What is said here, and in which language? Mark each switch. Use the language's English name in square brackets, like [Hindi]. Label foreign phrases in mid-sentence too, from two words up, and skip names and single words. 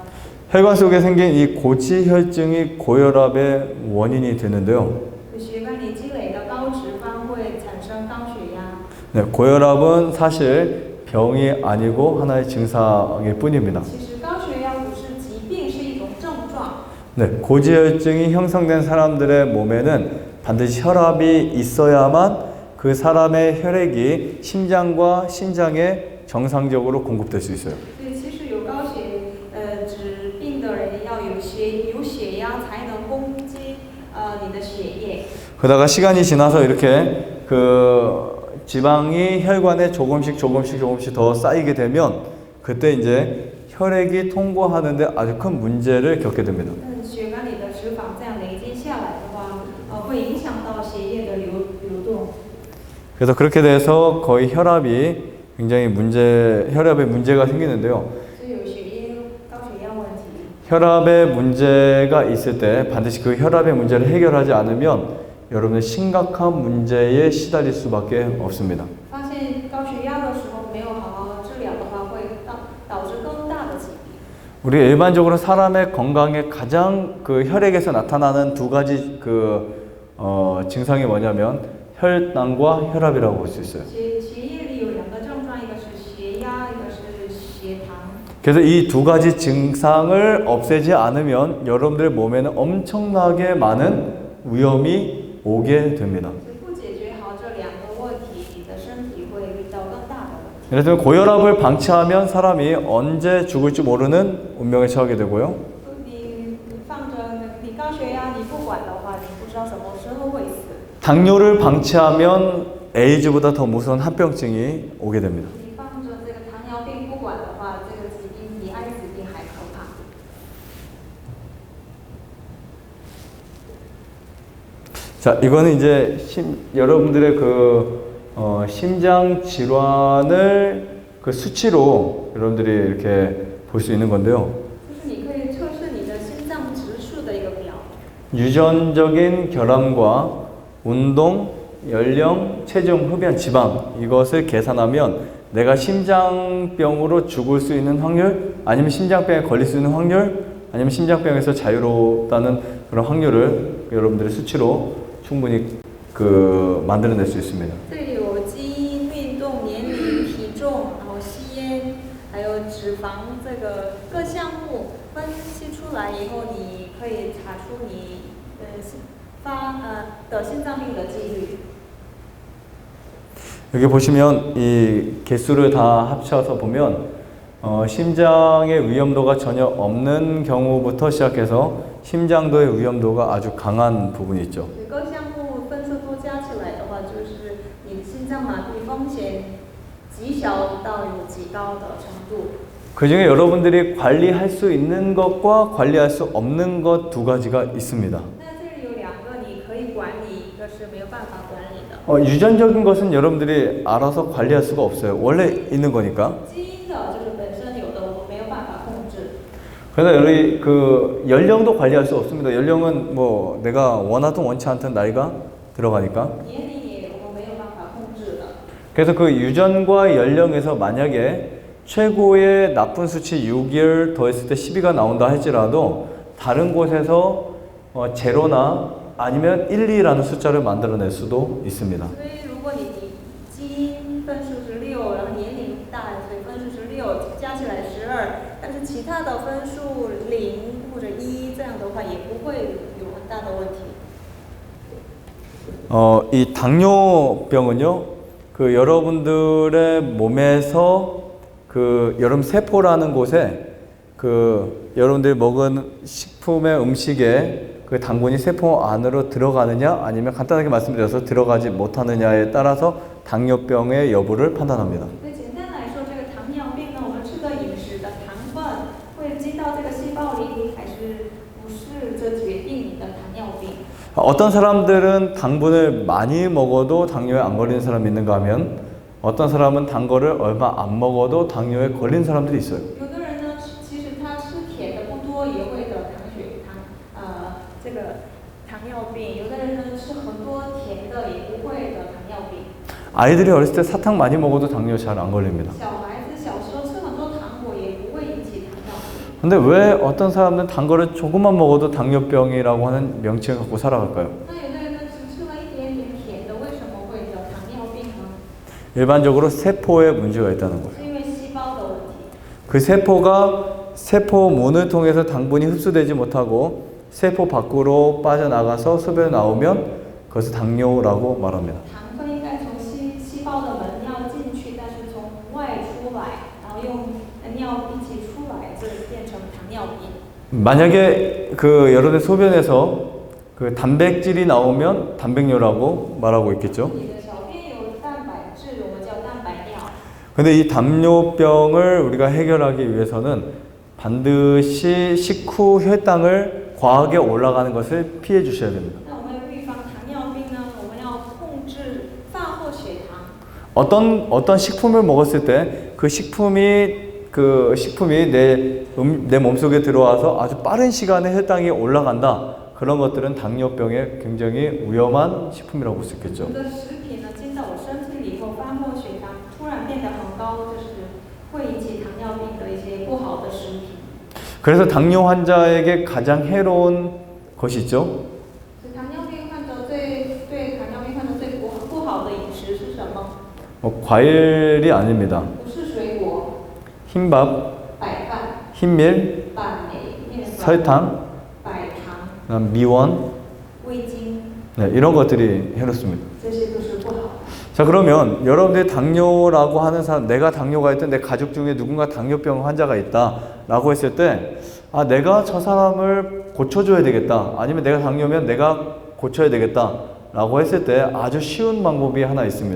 [Korean] 혈관 속에 생긴 이 고지혈증이 고혈압의 원인이 되는데요. [Chinese] 血管里积累的高脂肪会产生高血压。 [Korean] 네, 고혈압은 사실 병이 아니고 하나의 증상일 뿐입니다. [Chinese] 其实高血压不是疾病，是一种症状。 [Korean] 네, 고지혈증이 형성된 사람들의 몸에는 반드시 혈압이 있어야만 그 사람의 혈액이 심장과 신장에 정상적으로 공급될 수 있어요. [Chinese] 所以其实有脂病的人要有血压才能供给你的血液。 [Korean] 그러다가 시간이 지나서 이렇게 지방이 혈관에 조금씩 더 쌓이게 되면 그때 이제 혈액이 통과하는데 아주 큰 문제를 겪게 됩니다. [Chinese] 血管里的脂肪这样累积下来的话，会影响到血液的流动。 [Korean] 그래서 그렇게 돼서 거의 혈압에 문제가 생기는데요. [Chinese] 所以有高血压问题。 [Korean] 혈압에 문제가 있을 때 반드시 그 혈압의 문제를 해결하지 않으면 여러분은 심각한 문제에 시달릴 수밖에 없습니다. [Chinese] 发现高血压的时候没有好好治疗的话，会导致更大的疾病。 [Korean] 우리 일반적으로 사람의 건강에 가장 혈액에서 나타나는 두 가지 증상이 뭐냐면 혈당과 혈압이라고 볼 수 있어요. [Chinese] 血液里有两个症状，一个是血压，一个是血糖。 [Korean] 그래서 이 두 가지 증상을 없애지 않으면 여러분들의 몸에는 엄청나게 많은 위험이 오게 됩니다. [Chinese] 所以不解决好这两个问题，你的身体会遇到更大的问题。 [Korean] 그래서 고혈압을 방치하면 사람이 언제 죽을지 모르는 운명에 처하게 되고요. [Chinese] 你放着你高血压，你不管的话，你不知道什么时候会死。 [Korean] 당뇨를 방치하면 에이즈보다 더 무서운 합병증이 오게 됩니다. [Chinese] 你放着这个糖尿病不管的话，这个疾病比艾滋病还可怕。 [Korean] 자, 이거는 이제 여러분들의 심장 질환을 수치로 여러분들이 이렇게 볼 수 있는 건데요. [Chinese] 就是你可以测试你的心脏指数的一个表。 [Korean] 유전적인 결함과 운동, 연령, 체중, 흡연, 지방 이것을 계산하면 내가 심장병으로 죽을 수 있는 확률, 아니면 심장병에 걸릴 수 있는 확률, 아니면 심장병에서 자유롭다는 그런 확률을 여러분들의 수치로 충분히 만들어낼 수 있습니다. [Chinese] 这里有基因、运动、年龄、体重，然后吸烟，还有脂肪这个各项目分析出来以后，你可以查出你得心脏病的几率。 [Korean] 여기 보시면 이 개수를 다 합쳐서 보면 심장의 위험도가 전혀 없는 경우부터 시작해서 심장도의 위험도가 아주 강한 부분이 있죠. [Chinese] 各项目分数都加起来的话，就是你心脏麻痹风险极小到有极极高的程度。 [Korean] 그 중에 여러분들이 관리할 수 있는 것과 관리할 수 없는 것 두 가지가 있습니다. [Chinese] 那这里有两个你可以管理，一个是没有办法管理的。 [Korean] 유전적인 것은 여러분들이 알아서 관리할 수가 없어요. 원래 있는 거니까. [Chinese] 基因的就是本身有的，我们没有办法控制。 [Korean] 그래서 여기 그 연령도 관리할 수 없습니다. 연령은 뭐 내가 원하든 원치 않든 나이가 들어가니까. [Chinese] 年龄也我们没有办法控制的。 [Korean] 그래서 그 유전과 연령에서 만약에 최고의 나쁜 수치 6을 더했을 때 12가 나온다 할지라도 다른 곳에서 제로나 아니면 1, 2라는 숫자를 만들어낼 수도 있습니다. [Chinese] 所以如果你基因分数是6，然后年龄大，所以分数是6，加起来12，但是其他的分数0或者1，这样的话也不会有很大的问题。 [Korean] 이 당뇨병은요, 그 여러분들의 몸에서 그 여러분 세포라는 곳에 그 여러분들이 먹은 식품의 음식에 그 당분이 세포 안으로 들어가느냐 아니면 간단하게 말씀드려서 들어가지 못하느냐에 따라서 당뇨병의 여부를 판단합니다. [Chinese] 那简单来说，这个糖尿病呢，我们吃的饮食的糖分会进到这个细胞里，还是不是，这决定你的糖尿病。 [Korean] 어떤 사람들은 당분을 많이 먹어도 당뇨에 안 걸리는 사람이 있는가 하면 어떤 사람은 단 거를 얼마 안 먹어도 당뇨에 걸린 사람들이 있어요. [Chinese] 有的人呢，其实他吃甜的不多，也会得这个糖尿病。有的人呢，吃很多甜的，也不会得糖尿病。 [Korean] 아이들이 어렸을 때 사탕 많이 먹어도 당뇨 잘 안 걸립니다. [Chinese] 小孩子小时候吃很多糖果，也不会引起糖尿病。 [Korean] 근데 왜 어떤 사람은 단 거를 조금만 먹어도 당뇨병이라고 하는 명칭을 갖고 살아갈까요? [Chinese] 那有的人呢，只吃了一点点甜的，为什么会得糖尿病呢？ [Korean] 일반적으로 세포에 문제가 있다는 거예요. [Chinese] 是因为细胞的问题。 [Korean] 그 세포가 세포문을 통해서 당분이 흡수되지 못하고 세포 밖으로 빠져나가서 소변에 나오면 그것을 당뇨라고 말합니다. [Chinese] 糖分应该从细胞的门要进去，但是从外出来，然后用尿一起出来，这变成糖尿病。 [Korean] 만약에 그 여러분의 소변에서 그 단백질이 나오면 단백뇨라고 말하고 있겠죠. [Chinese] 你的小便有蛋白质，我们叫蛋白尿。 [Korean] 근데 이 당뇨병을 우리가 해결하기 위해서는 반드시 식후 혈당을 과하게 올라가는 것을 피해 주셔야 됩니다. [Chinese] 那我们预防糖尿病呢，我们要控制饭后血糖。 [Korean] 어떤 식품을 먹었을 때 그 식품이 내 몸속에 들어와서 아주 빠른 시간에 혈당이 올라간다. 그런 것들은 당뇨병에 굉장히 위험한 식품이라고 볼 수 있겠죠. [Chinese] 有的食品呢进到我身体里以后，饭后血糖突然变得很高，这是会引起糖尿病的一些不好的食品。 [Korean] 그래서 당뇨 환자에게 가장 해로운 것이 있죠. [Chinese] 糖尿病患者对糖尿病患者最不好的饮食是什么？ [Korean] 과일이 아닙니다. [Chinese] 不是水果， [Korean] 흰밥, [Chinese] 白饭、 [Korean] 흰밀, [Chinese] 板莓、面包、 [Korean] 설탕, [Chinese] 白糖、 [Korean] 그다음 미원, [Chinese] 味精， [Korean] 네, 이런 것들이 해롭습니다. [Chinese] 这些都是不好的。 [Korean] 자, 그러면 여러분들이 당뇨라고 하는 사람, 내가 당뇨가 있든 내 가족 중에 누군가 당뇨병 환자가 있다라고 했을 때, 아, 내가 저 사람을 고쳐줘야 되겠다. 아니면 내가 당뇨면 내가 고쳐야 되겠다라고 했을 때 아주 쉬운 방법이 하나 있습니다.